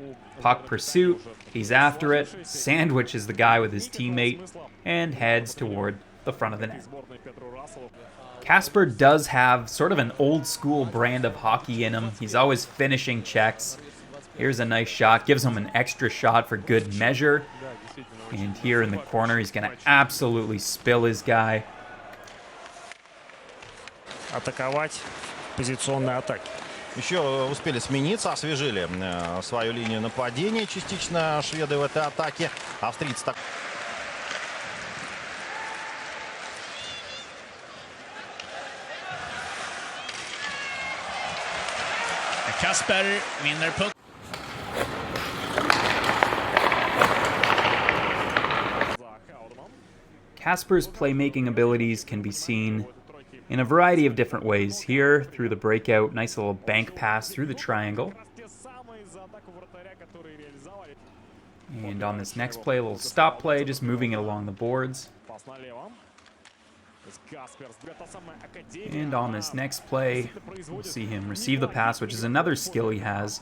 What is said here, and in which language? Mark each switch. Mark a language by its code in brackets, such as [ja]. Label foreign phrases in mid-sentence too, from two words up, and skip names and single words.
[en] Puck pursuit, he's after it, sandwiches the guy with his teammate, and heads toward the front of the net. Kasper does have sort of an old-school brand of hockey in him. He's always finishing checks. Here's a nice shot, gives him an extra shot for good measure. And here in the corner, he's going to absolutely spill his guy. [ru] Атаковать, позиционные атаки. Еще успели смениться, освежили свою линию нападения частично шведы в этой атаке. Австрийцы так... [sv] Kasper vinner puck. [en] Kasper's playmaking abilities can be seen in a variety of different ways. Here, through the breakout, nice little bank pass through the triangle. And on this next play, a little stop play, just moving it along the boards. And on this next play, we'll see him receive the pass, which is another skill he has.